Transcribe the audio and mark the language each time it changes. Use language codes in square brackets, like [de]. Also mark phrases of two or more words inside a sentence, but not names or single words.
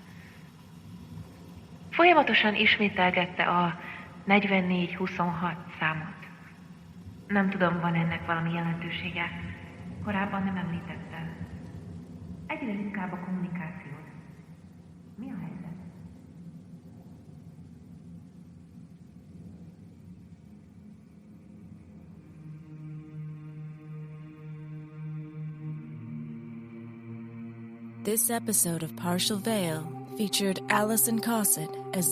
[hu] Folyamatosan ismételgette a 4426 számot. Nem tudom, van ennek valami jelentősége. Korábban nem említette. Egyre ritkább a kommunikációt. Mi a helyzet? [en] This episode of Partial Veil featured Allison Cossitt as